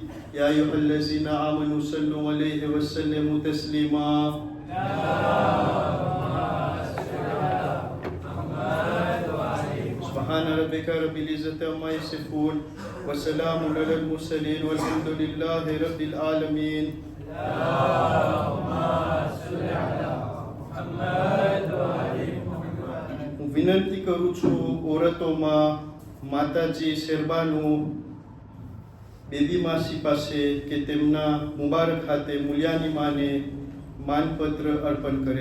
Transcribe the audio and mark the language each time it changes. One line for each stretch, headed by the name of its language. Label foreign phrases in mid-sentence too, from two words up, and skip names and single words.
Arabic: يا أيها الذين آمنوا صلوا عليه وسلموا تسليما. سبحان ربك رب العزة عما يصفون وسلام على المرسلين والحمد لله رب العالمين.
Gujarati: હું વિનંતી કરું છું ઓરતોમાં માતાજી શેરબાનું બેબી માસી પાસે કે તેમના મુબારક હાથે મુલિયાની માને માનપત્ર અર્પણ કરે.